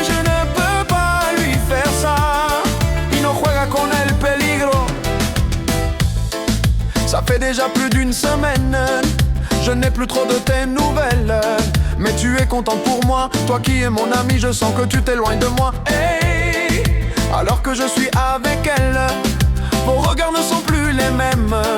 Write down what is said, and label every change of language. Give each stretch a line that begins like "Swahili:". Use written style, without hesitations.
French: Je ne peux pas lui faire ça.
Spanish: Y no juega con el peligro.
French: Ça fait déjà plus d'une semaine, je n'ai plus trop de tes nouvelles. Mais tu es contente pour moi, toi qui es mon ami, je sens que tu t'éloignes de moi. Hey, alors que je suis avec elle, vos regards ne sont plus les mêmes.